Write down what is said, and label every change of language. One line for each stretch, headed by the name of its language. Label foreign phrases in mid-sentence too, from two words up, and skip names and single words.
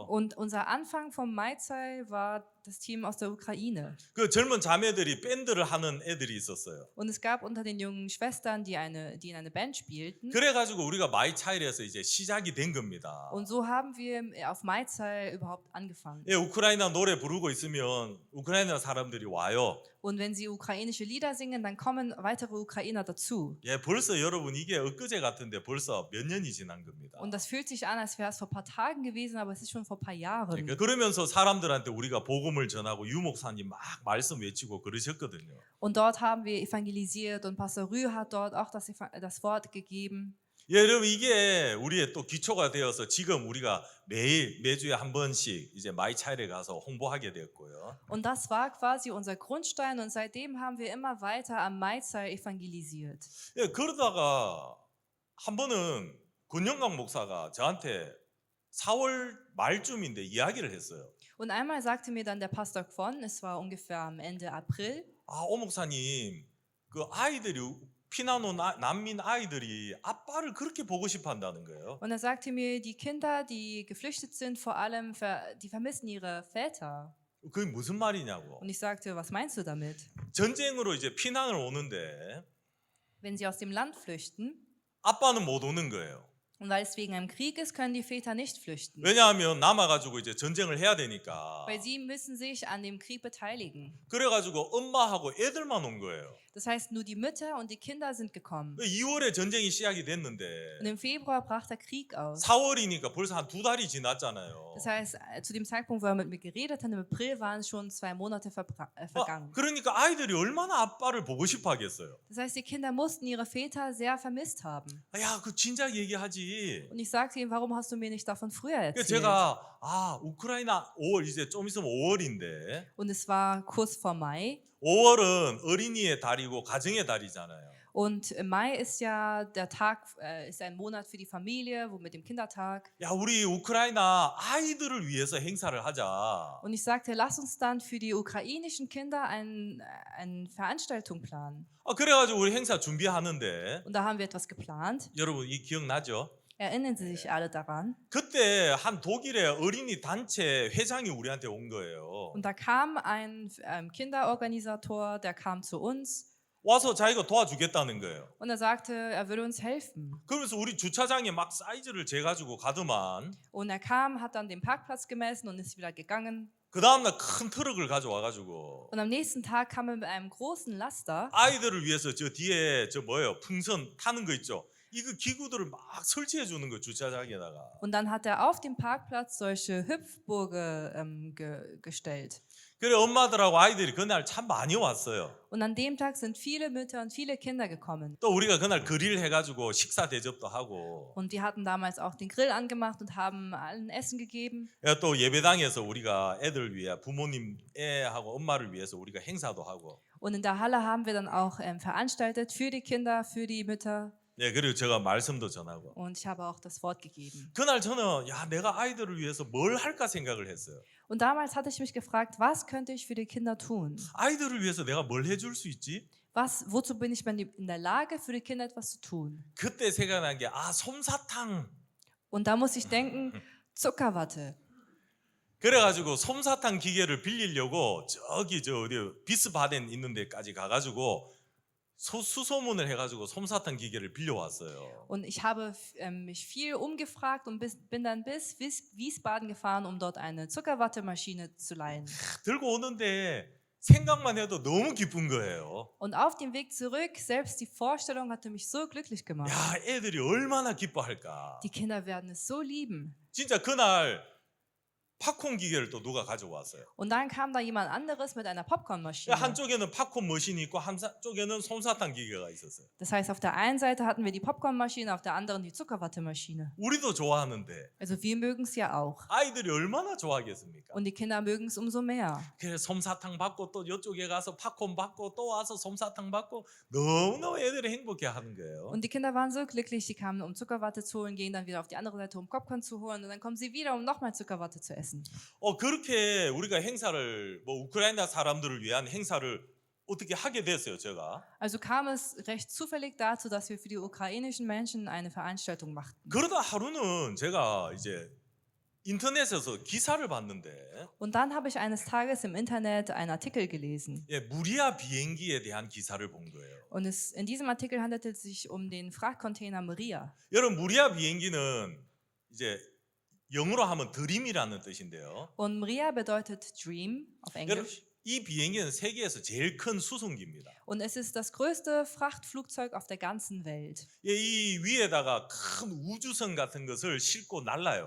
German: Und unser Anfang vom Maizai war das Team aus der Ukraine.
Korean: 그 젊은 자매들이 밴드를 하는 애들이 있었어요.
German: Und es gab unter den jungen Schwestern, die in einer Band spielten.
Korean: 그래가지고 우리가 마이 차일에서 이제 시작이 된 겁니다.
German: Und so haben wir auf Maizai überhaupt angefangen.
Korean: 예, 우크라이나 노래 부르고 있으면 우크라이나 사람들이 와요.
German: Und wenn sie ukrainische Lieder singen, dann kommen weitere Ukrainer dazu.
Korean: 예, 벌써 여러분 이게 엊그제 같은데 벌써 몇 년이 지난 겁니다.
German: Und das fühlt sich an, als wäre es vor ein paar Tagen gewesen, aber es ist schon vor ein paar Jahren.
Korean: 그러면서 사람들한테 우리가 복음을 전하고 유 목사님 막 말씀 외치고 그러셨거든요.
German: Und dort haben wir evangelisiert und Pastor Rü hat dort auch das Wort gegeben.
Korean: 예, 여러분 이게 우리의 또 기초가 되어서 지금 우리가 매주에 한 번씩 이제 마이 차일에 가서 홍보하게 됐고요.
German: Und das war quasi unser Grundstein und seitdem haben wir immer weiter am Maizai evangelisiert.
Korean: 예, 그러다가 한 번은 권영강 목사가 저한테 4월 말쯤인데 이야기를 했어요.
German: Und einmal sagte mir dann der Pastor Kwon, es war ungefähr am Ende April,
Korean: 아, 오 목사님, 그 아이들이 피난 온 난민 아이들이 아빠를 그렇게 보고 싶어 한다는 거예요.
German: und er sagte mir, die Kinder, die geflüchtet sind, vor allem, die vermissen ihre Väter.
Korean: 그게 무슨 말이냐고.
German: Und ich sagte, was meinst du damit?
Korean: 전쟁으로 이제 피난을 오는데
German: Wenn sie aus dem Land flüchten,
Korean: 아빠는 못 오는 거예요.
German: und weil es wegen einem Krieg ist, können die Väter nicht flüchten.
Korean: 왜냐하면 남아가지고 이제 전쟁을 해야 되니까.
German: Weil sie müssen sich an dem Krieg beteiligen.
Korean: 그래가지고 엄마하고 애들만 온 거예요.
German: Das heißt, nur die Mütter und die Kinder sind gekommen.
Korean: 2월에 전쟁이 시작이
German: Und
Korean: 됐는데
German: im Februar brach der Krieg aus.
Korean: 4월이니까 벌써 한 2달이 지났잖아요.
German: Das heißt, zu dem Zeitpunkt, wo er mit mir geredet hat, im April waren schon 2 Monate vergangen.
Korean: 그러니까 아이들이 얼마나 아빠를 보고 싶어 하겠어요.
German: Das heißt, die Kinder mussten ihre Väter sehr vermisst haben.
Korean: 야, 그 진작 얘기하지.
German: Und ich sagte ihm, warum hast du mir nicht davon früher
Korean: 그러니까
German: erzählt?
Korean: 제가 우크라이나 5월 이제 좀 있으면 5월인데
German: Und es war kurz vor Mai.
Korean: 5월은 어린이의 달이고 가정의 달이잖아요.
German: Und im Mai ist ja der Tag, ist ein Monat für die Familie, wo mit dem Kindertag.
Korean: 야, 우리 우크라이나 아이들을 위해서 행사를 하자.
German: Und ich sagte, lass uns dann für die ukrainischen Kinder eine Veranstaltung planen.
Korean: 그래가지고 우리 행사 준비하는데
German: Und da haben wir etwas geplant.
Korean: 여러분 이 기억나죠?
German: Erinnern Sie sich alle daran?
Korean: 그때 한 독일의 어린이 단체 회장이 우리한테 온 거예요.
German: Und da kam ein Kinderorganisator, der kam zu uns
Korean: 와서 자기가 도와주겠다는 거예요.
German: und er sagte, er würde uns helfen.
Korean: 그러면서 우리 주차장에 막 사이즈를 재가지고 가더만
German: Und er kam, hat dann den Parkplatz gemessen und ist wieder gegangen.
Korean: 그 다음날 큰 트럭을 가져와가지고
German: Und am nächsten Tag kam er mit einem großen Laster
Korean: 아이들을 위해서 저 뒤에 저 뭐예요 풍선 타는 거 있죠. 이거 기구들을 막 설치해 주는 거 주차장에다가.
German: und dann hat er auf dem Parkplatz solche Hüpfburge gestellt.
Korean: 그래 엄마들하고 아이들이 그날 참 많이 왔어요.
German: Und an dem Tag sind viele Mütter und viele Kinder gekommen.
Korean: 또 우리가 그날 그릴 해가지고 식사 대접도 하고.
German: Und die hatten damals auch den Grill angemacht und haben allen Essen gegeben.
Korean: 야, 또 예배당에서 우리가 애들 위해 부모님 애하고 엄마를 위해서 우리가 행사도 하고.
German: Und in der Halle haben wir dann auch veranstaltet für die Kinder, für die Mütter.
Korean: 네, 그리고 제가 말씀도 전하고.
German: Und ich habe auch das Wort gegeben.
Korean: 그날 저는 야 내가 아이들을 위해서 뭘 할까 생각을 했어요.
German: Und damals hatte ich mich gefragt, was könnte ich für die Kinder tun?
Korean: 아이들을 위해서 내가 뭘 해줄 수 있지?
German: Wozu bin ich in der Lage, für die Kinder etwas zu tun?
Korean: 그때 생각난 게 솜사탕.
German: Und da muss ich denken, Zuckerwatte.
Korean: 그래가지고 솜사탕 기계를 빌리려고 저기 저 어디 비스바덴 있는 데까지 가가지고 수소문을 해가지고 솜사탕 기계를 빌려왔어요.
German: Und ich habe mich viel umgefragt und bin dann bis Wiesbaden gefahren, um dort eine Zuckerwattemaschine zu leihen.
Korean: 들고 오는데 생각만 해도 너무 기쁜 거예요.
German: Und auf dem Weg zurück, selbst die Vorstellung hatte mich so glücklich gemacht.
Korean: 야, 애들이 얼마나 기뻐할까.
German: Die Kinder werden es so lieben.
Korean: 진짜 그날 팝콘 기계를 또 누가 가져왔어요.
German: Und dann kam da jemand anderes mit einer Popcornmaschine.
Korean: 한쪽에는 팝콘 머신이 있고 한쪽에는 솜사탕 기계가 있었어요.
German: Das heißt, auf der einen Seite hatten wir die Popcornmaschine, auf der anderen die Zuckerwattemaschine.
Korean: 우리도 좋아하는데
German: Also wir mögen es ja auch.
Korean: 아이들이 얼마나 좋아하겠습니까?
German: Und die Kinder mögen es umso mehr.
Korean: 그래서 솜사탕 받고 또 이쪽에 가서 팝콘 받고 또 와서 솜사탕 받고 너무너무 애들이 행복해하는 거예요.
German: Und die Kinder waren so glücklich, die kamen, um Zuckerwatte zu holen, gehen dann wieder auf die andere Seite, um Popcorn zu holen und dann kommen sie wieder, um nochmal Zuckerwatte zu essen.
Korean: 그렇게 우리가 행사를 우크라이나 사람들을 위한 행사를 어떻게 하게 됐어요, 제가.
German: Also kam es recht zufällig dazu, dass wir für die ukrainischen Menschen eine Veranstaltung machten.
Korean: 그러다 하루는 제가 이제 인터넷에서 기사를 봤는데
German: Und dann habe ich eines Tages im Internet einen Artikel gelesen.
Korean: 무리아 비행기에 대한 기사를 본 거예요.
German: Und in diesem Artikel handelte es sich um den Frachtcontainer Maria.
Korean: 여러분 무리아 비행기는 이제 영어로 하면 드림이라는 뜻인데요.
German: Und Maria bedeutet Dream auf
Korean: 여러분
German: Englisch.
Korean: 이 비행기는 세계에서 제일 큰 수송기입니다.
German: Und es ist das größte Frachtflugzeug auf der ganzen Welt.
Korean: 이 위에다가 큰 우주선 같은 것을 싣고 날라요.